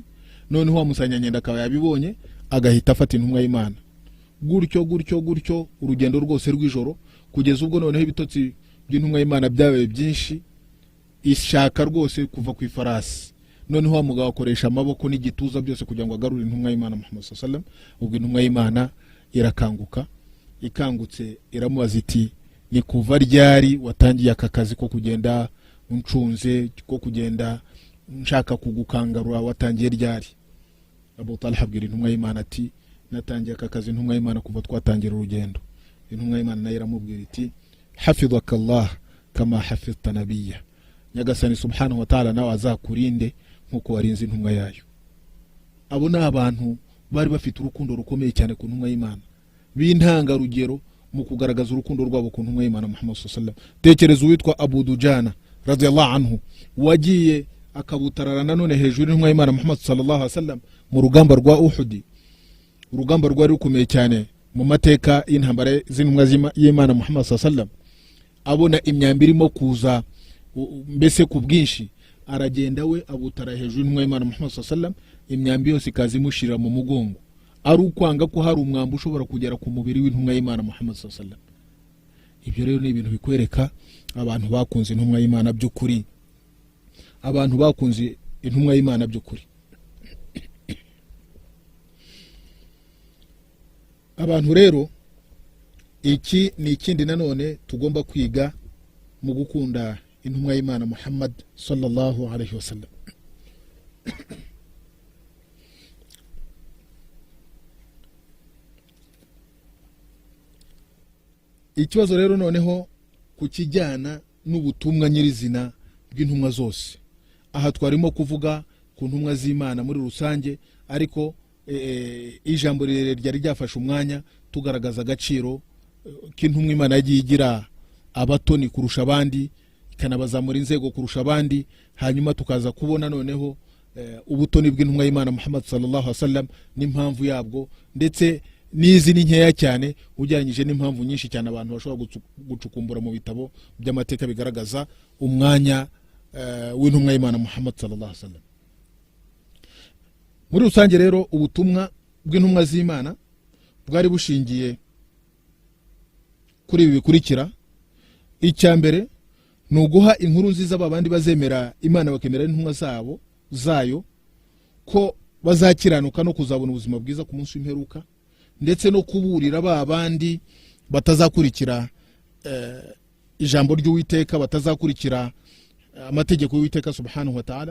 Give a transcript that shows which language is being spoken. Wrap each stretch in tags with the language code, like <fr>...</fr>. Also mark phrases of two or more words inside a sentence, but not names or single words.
<rw>Noneho wa musanyangendo akaba yabibonye agahita afata intumwa y'Imana, gutyo urugendo rwose rw'ijoro, kugeza ubwo noneho ibitotsi by'intumwa y'Imana byabaye byinshi, ishaka rwose kuva ku ifarasi. Noneho wa mugabo akoresha amaboko n'igituza byose kugira ngo agarure intumwa y'Imana Muhammad</rw> <ar>صلى الله عليه وسلم.</ar> <rw>Ubwo intumwa y'Imana irakanguka, ikangutse iramubaza iti ni kuva ryari watangiye aka kazi ko kugenda uncunze, ko kugenda nshaka kugukangarura, watangiye ryari? Abu Talha abwira intumwa y'Imana ati natangiye aka kazi intumwa y'Imana kuva twatangira urugendo. Intumwa y'Imana nayo iramubwira iti</rw> <ar>حفظك الله كما حفظت نبيه,</ar> <rw>Nyagasani</rw> <ar>سبحانه وتعالى</ar> <rw>nawe azakurinde nkuko warinze intumwa yayo. Abo ni abantu bari bafite urukundo rukomeye cyane ku ntumwa y'Imana, b'intanga rugero mu kugaragaza urukundo rwabo ku ntumwa y'Imana Muhammad</rw> <ar>صلى الله عليه وسلم.</ar> <rw>Tekereza uwitwa Abu Dujana</rw> <ar>رضي الله عنه</ar> <rw>wagiye akabutarara nanone hejuru y'intumwa y'Imana Muhammad</rw> <ar>صلى الله عليه وسلم</ar> <rw>mu rugamba rwa Uhud, urugamba rwari rukomeye cyane mu mateka y'intambara z'intumwa y'Imana Muhammad</rw> <ar>صلى الله عليه وسلم.</ar> <rw>Abona imyambiro irimo kuza mbese ku bwinshi, aragenda we abutara hejuru y'intumwa y'Imana Muhammad</rw> <ar>صلى الله عليه وسلم,</ar> <rw>imyambi yose ikazimushira mu mugongo, ari ukwanga ko hari umwambi ushobora kugera ku mubiri w'intumwa y'Imana Muhammad</rw> <ar>صلى الله عليه وسلم.</ar> <rw>Ibyo rero ni ibintu bikwereka abantu bakunze intumwa y'Imana by'ukuri, abantu bakunze intumwa y'Imana by'ukuri. Abantu rero, iki ni ikindi nanone tugomba kwiga mu gukunda intumwa y'Imana Muhammad</rw> <ar>صلى الله عليه وسلم.</ar> <rw>Ikibazo rero noneho kukijyana n'ubutumwa nyirizina bw'intumwa zose. Aha twarimo kuvuga ku ntumwa z'Imana muri rusange, ariko ijambo ryari ryafashe umwanya tugaragaza agaciro k'intumwa Imana yagiye igira abatoni kurusha abandi, ikanabazamura inzego kurusha abandi. Hanyuma tukaza kubona noneho ubutoni bw'intumwa y'Imana Muhammad</rw> <ar>صلى الله عليه وسلم</ar> <rw>n'impamvu yabwo, ndetse nizi ni nkeya cyane ujyanyije n'impamvu nyinshi cyane abantu bashobora gucukumbura mu bitabo by'amateka bigaragaza umwanya w'intumwa y'Imana Muhammad</rw> <ar>صلى الله عليه وسلم.</ar> <rw>Muri rusange rero ubutumwa bw'intumwa z'Imana bwari bushingiye kuri ibi bikurikira. Icya mbere ni uguha inkuru nziza babandi bazemera Imana bakemera intumwa zayo ko bazakiranuka no kuzabona ubuzima bwiza ku munsi w'imperuka, ndetse no kuburira babandi batazakurikira ijambo ry'Uwiteka, batazakurikira amategeko y'Uwiteka</rw> <ar>سبحانه وتعالى.</ar>